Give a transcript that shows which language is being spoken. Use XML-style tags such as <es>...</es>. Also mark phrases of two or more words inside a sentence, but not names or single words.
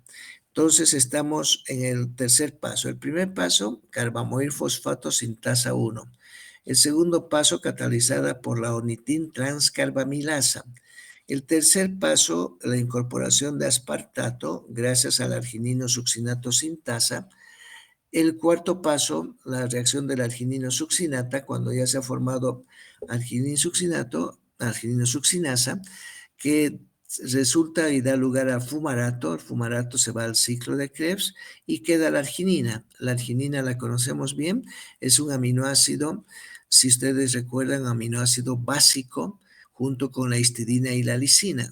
<es>Entonces estamos en el tercer paso. El primer paso, carbamoil fosfato sintasa 1. El segundo paso, catalizada por la ornitin transcarbamilasa. El tercer paso, la incorporación de aspartato gracias al arginino succinato sintasa. El cuarto paso, la reacción del arginino succinata, cuando ya se ha formado arginino succinato, arginino succinasa, que resulta y da lugar a fumarato. El fumarato se va al ciclo de Krebs y queda la arginina. La arginina la conocemos bien, es un aminoácido, si ustedes recuerdan, aminoácido básico, junto con la histidina y la lisina.</es>